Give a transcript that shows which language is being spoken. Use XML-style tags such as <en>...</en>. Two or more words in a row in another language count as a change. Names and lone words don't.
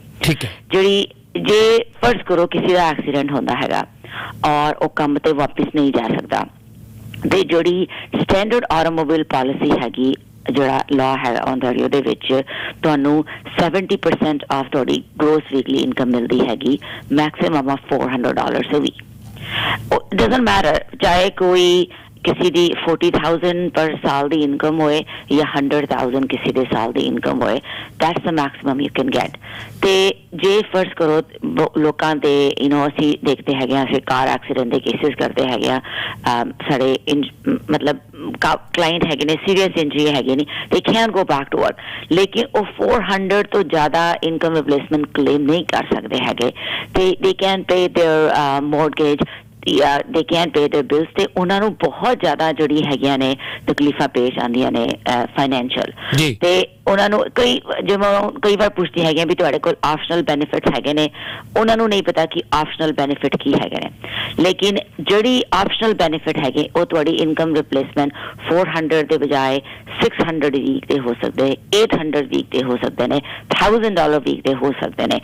<pa>ਜਿਹੜੀ ਜੇ ਫਰਜ਼ ਕਰੋ ਕਿਸੇ ਦਾ ਐਕਸੀਡੈਂਟ ਹੁੰਦਾ ਹੈਗਾ ਔਰ ਉਹ ਕੰਮ ਤੇ ਵਾਪਿਸ ਨਹੀਂ ਜਾ ਸਕਦਾ, ਤੇ ਜਿਹੜੀ</pa> <en>standard automobile policy</en> <pa>ਹੈਗੀ, ਜਿਹੜਾ ਲਾਅ ਹੈਗਾ ਓਨਟਾਰੀਓ ਦੇ ਵਿੱਚ, ਤੁਹਾਨੂੰ 70% ਆਫ ਤੁਹਾਡੀ</pa> <en>gross weekly income</en> <pa>ਮਿਲਦੀ ਹੈਗੀ,</pa> <en>maximum of</en> <pa>$400</pa> <en>a week। doesn't matter</en> <hi>चाहे कोई किसी</hi> <pa>ਦੀ 40,000 ਪਰ ਸਾਲ ਦੀ ਇਨਕਮ ਹੋਏ ਜਾਂ 100,000 ਕਿਸੇ ਦੇ ਸਾਲ ਦੀ ਇਨਕਮ ਹੋਏ,</pa> <en>that's the maximum you can get.</en> <pa>ਤੇ ਜੇ ਫਰਜ਼ ਕਰੋ ਲੋਕਾਂ ਦੇ ਅਸੀਂ ਦੇਖਦੇ ਹੈਗੇ ਹਾਂ, ਅਸੀਂ</pa> <en>car accident</en> <pa>ਦੇ ਕੇਸਿਸ ਕਰਦੇ ਹੈਗੇ ਹਾਂ, ਸਾਡੇ ਮਤਲਬ ਕਲਾਇੰਟ ਹੈਗੇ ਨੇ</pa> <en>serious injury</en> <pa>ਹੈਗੇ ਨੇ,</pa> <en>they can go back to work,</en> <pa>ਲੇਕਿਨ ਉਹ 400 ਤੋਂ ਜ਼ਿਆਦਾ</pa> <en>income replacement</en> <pa>ਕਲੇਮ ਨਹੀਂ ਕਰ ਸਕਦੇ ਹੈਗੇ।</pa> <en>ਤੇ they can pay their mortgage, they can't pay their bills,</en> <pa>ਤੇ ਉਹਨਾਂ ਨੂੰ ਬਹੁਤ ਜ਼ਿਆਦਾ ਜਿਹੜੀ ਹੈਗੀਆਂ ਨੇ ਤਕਲੀਫਾਂ ਪੇਸ਼ ਆਉਂਦੀਆਂ ਨੇ ਫਾਈਨੈਂਸ਼ੀਅਲ। ਤੇ ਉਹਨਾਂ ਨੂੰ ਕਈ ਵਾਰ ਪੁੱਛਦੀ ਹੈਗੀਆਂ ਵੀ ਤੁਹਾਡੇ ਕੋਲ</pa> <en>optional benefits</en> <pa>ਹੈਗੇ ਨੇ, ਉਹਨਾਂ ਨੂੰ ਨਹੀਂ ਪਤਾ ਕਿ</pa> <en>optional benefit</en> <pa>ਕੀ ਹੈਗੇ ਨੇ। ਲੇਕਿਨ ਜਿਹੜੀ</pa> <en>optional benefit</en> <pa>ਹੈਗੇ ਉਹ ਤੁਹਾਡੀ</pa> <en>income replacement</en> <pa>400 ਦੇ ਬਜਾਏ 600 ਵੀਕ ਦੇ ਹੋ ਸਕਦੇ, 800 ਵੀਕ ਦੇ ਹੋ ਸਕਦੇ ਨੇ, $1,000 ਵੀਕ ਦੇ ਹੋ ਸਕਦੇ ਨੇ।</pa>